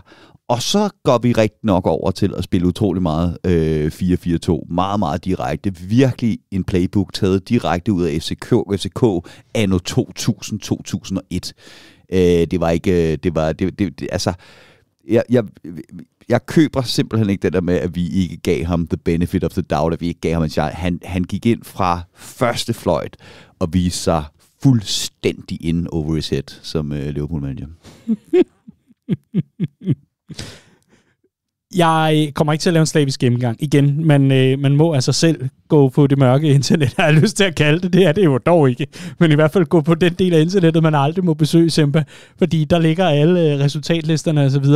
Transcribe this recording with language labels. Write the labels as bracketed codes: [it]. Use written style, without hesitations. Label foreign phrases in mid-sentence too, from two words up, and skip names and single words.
[da] Og så går vi rigtig nok over til at spille utrolig meget 4-4-2. Meget, meget direkte. Virkelig en playbook taget direkte ud af FCK anno 2000-2001. Det var ikke... altså... Jeg køber simpelthen ikke det der med, at vi ikke gav ham [en] the benefit of the doubt, [da] at vi ikke gav ham en chance. Han gik ind fra første fløjt og viste sig fuldstændig [en] in over his head [da] som Liverpool-manager. Jeg kommer ikke til at lave en slavisk gennemgang igen, men man må altså selv gå på det mørke internet, jeg har lyst til at kalde det. Det er det jo dog ikke. Men i hvert fald gå på den del af internettet, man aldrig må besøge, Sempa, fordi der ligger alle resultatlisterne og så videre.